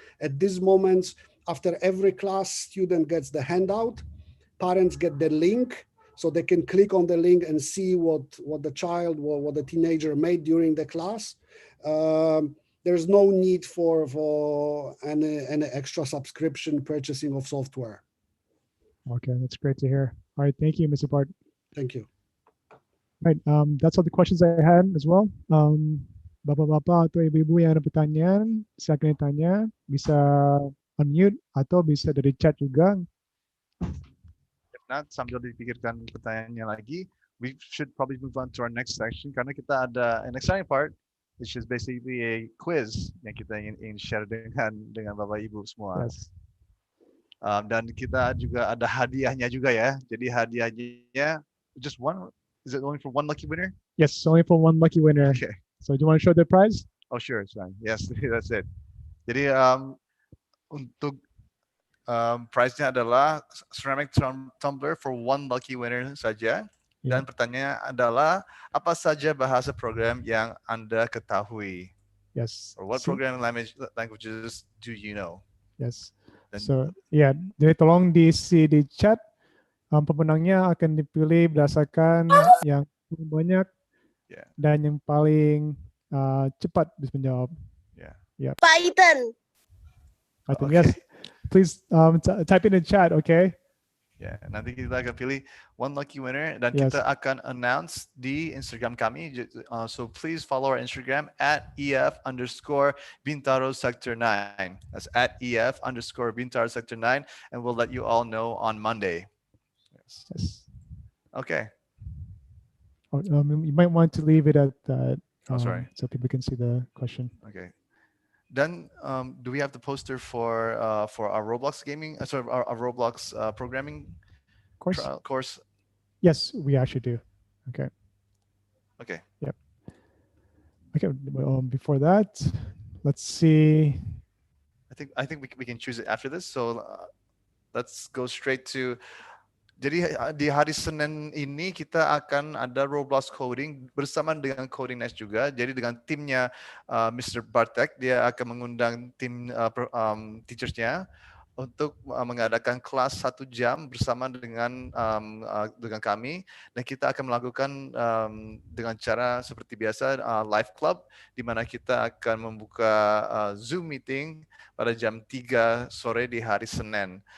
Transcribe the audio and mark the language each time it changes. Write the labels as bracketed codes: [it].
[en] At this moment, after every class, student gets the handout, parents get the link, so they can click on the link and see what the child or what the teenager made during the class. There's no need for any extra subscription purchasing of software. Okay, that's great to hear. All right, thank you, Mr. Bart. Thank you. Right, that's all the questions I had as well. [id] Bapak-bapak atau ibu-ibu yang ada pertanyaan, silakan tanya, bisa unmute atau bisa dari chat juga. [en] If not, [id] sambil dipikirkan pertanyaannya lagi, [en] we should probably move on to our next section [id] karena kita ada [en] an exciting part, which is basically a quiz [id] yang kita ingin share dengan Bapak Ibu semua. [en] Yes. [id] Dan kita juga ada hadiahnya juga ya. Jadi hadiahnya [en] just one. Is it only for one lucky winner? Yes, only for one lucky winner. Okay. So do you want to show the prize? Oh sure, it's fine. Yes, that's it. [id] Jadi untuk prize-nya adalah [en] ceramic tumbler for one lucky winner [id] saja. Dan pertanyaannya adalah apa saja bahasa program yang Anda ketahui? [en] Yes. Or what programming languages do you know? Yes. So yeah, [id] jadi tolong diisi di chat. Pemenangnya akan dipilih berdasarkan yang paling banyak dan yang paling cepat bisa menjawab. [en] Yeah. Python. Python. Okay. Yes. Please type in the chat, okay? [id] Ya, nanti kita akan pilih [en] one lucky winner [id] dan kita akan announce di Instagram kami. [en] So please follow our Instagram at @EF_Bintaro Sector 9. That's at @EF_Bintaro Sector 9, and we'll let you all know on Monday. Yes. Okay. Oh, you might want to leave it at that. Sorry. So people can see the question. Okay. Then, do we have the poster for our Roblox gaming? Our Roblox programming course? Yes, we actually do. Okay. Okay. Yep. Okay. Before that, let's see. I think we can choose it after this. So let's go straight to. [id] Jadi di hari Senin ini kita akan ada Roblox Coding bersama dengan Coding Nest juga. Jadi dengan timnya Mr. Bartek, dia akan mengundang tim teachersnya untuk mengadakan kelas 1 jam bersama dengan kami, dan kita akan melakukan dengan cara seperti biasa live club, di mana kita akan membuka Zoom meeting pada jam 3 sore di hari Senin.